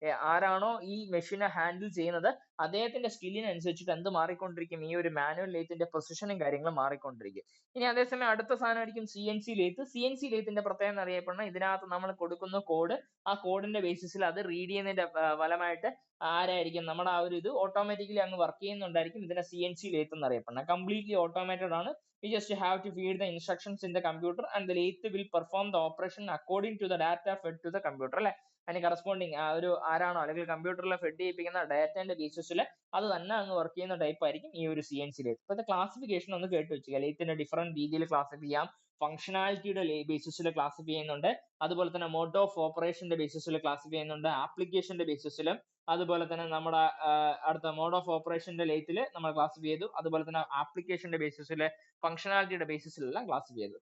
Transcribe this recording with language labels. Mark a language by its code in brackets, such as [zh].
[ml] ആരാണോ ഈ മെഷീനെ ഹാൻഡിൽ ചെയ്യുന്നത് അദ്ദേഹത്തിന്റെ സ്കില്ലിനനുസരിച്ചിട്ട് എന്ത് മാറിക്കൊണ്ടിരിക്കും, ഈ ഒരു മാനുവൽ ലേത്തിന്റെ പൊസിഷനും കാര്യങ്ങളും മാറിക്കൊണ്ടിരിക്കും. ഇനി അതേസമയം അടുത്ത സാധനമായിരിക്കും CNC ലേത്ത്. CNC ലേത്തിന്റെ പ്രത്യേകത അറിയപ്പെടുന്ന ഇതിനകത്ത് നമ്മൾ കൊടുക്കുന്ന കോഡ്, ആ കോഡിന്റെ ബേസിസിൽ അത് റീഡ് ചെയ്യുന്നതിന്റെ ഫലമായിട്ട് ആരായിരിക്കും നമ്മുടെ ആ ഒരു ഇത് ഓട്ടോമാറ്റിക്കലി അങ്ങ് വർക്ക് ചെയ്യുന്നുണ്ടായിരിക്കും. ഇതിനെ CNC ലേത്ത് എന്നറിയപ്പെടുന്നത്. കംപ്ലീറ്റ്ലി ഓട്ടോമേറ്റഡ് ആണ്. [en] You just have to feed the instructions in the computer and the lathe will perform the operation according to the data fed to the computer അല്ലെ. [ml] അതിന് corresponding ആ ഒരു ആരാണോ അല്ലെങ്കിൽ കമ്പ്യൂട്ടറിൽ ഫെഡ് ചെയ്യിപ്പിക്കുന്ന ഡാറ്റന്റെ ബേസിസിൽ അത് തന്നെ അങ്ങ് വർക്ക് ചെയ്യുന്ന ടൈപ്പ് ആയിരിക്കും ഈ ഒരു CNC ലേത്ത്. ഇപ്പോഴത്തെ ക്ലാസിഫിക്കേഷൻ ഒന്ന് കേട്ട് വെക്കുക. ലേത്തിന്റെ ഡിഫറെന്റ് രീതിയിൽ ക്ലാസിഫൈ ചെയ്യാം. ഫംഗ്ഷനാലിറ്റിയുടെ ബേസിസിൽ ക്ലാസിഫൈ ചെയ്യുന്നുണ്ട്, അതുപോലെ തന്നെ മോഡ് ഓഫ് ഓപ്പറേഷന്റെ ബേസിസിൽ ക്ലാസിഫൈ ചെയ്യുന്നുണ്ട്, ആപ്ലിക്കേഷന്റെ ബേസിസിലും, അതുപോലെ തന്നെ നമ്മുടെ അടുത്ത മോഡ് ഓഫ് ഓപ്പറേഷന്റെ ലേത്തിൽ നമ്മൾ ക്ലാസിഫൈ ചെയ്തു, അതുപോലെ തന്നെ ആപ്ലിക്കേഷന്റെ ബേസിസിൽ, ഫംഗ്ഷനാലിറ്റിയുടെ ബേസിസിലെല്ലാം ക്ലാസിഫൈ ചെയ്തു.